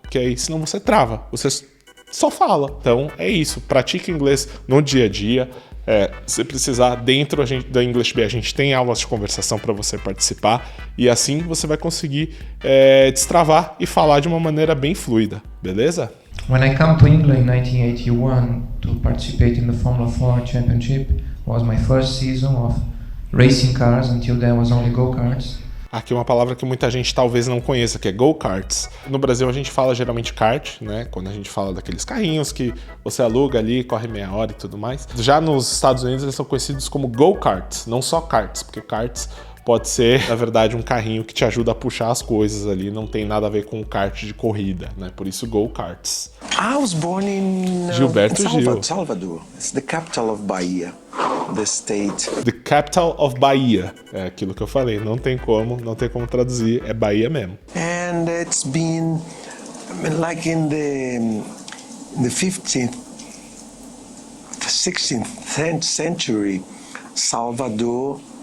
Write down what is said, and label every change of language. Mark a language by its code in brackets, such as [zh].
[pt] Porque aí, senão você trava. Você só fala. Então, é isso. Pratique inglês no dia a dia. Se precisar, dentro da English Bay, a gente tem aulas de conversação para você participar e assim você vai conseguir destravar e falar de uma maneira bem fluida, beleza? [en] When I come to England in 1981 to participate in the Formula 4 Championship, was my first season of racing cars. Until then was only go-karts. [pt] Aqui uma palavra que muita gente talvez não conheça, que é go-karts. No Brasil a gente fala geralmente kart, né? Quando a gente fala daqueles carrinhos que você aluga ali, corre meia hora e tudo mais. Já nos Estados Unidos eles são conhecidos como go-karts, não só karts, porque karts pode ser, na verdade, um carrinho que te ajuda a puxar as coisas ali, não tem nada a ver com kart de corrida, né? Por isso go-karts. [en] I was born in Gilberto Gil. Salvador. It's the capital of Bahia, the state. The capital of Bahia. [pt] É aquilo que eu falei, não tem como traduzir, é Bahia mesmo. [en] And it's been like in the 15th, the 16th century, Salvador.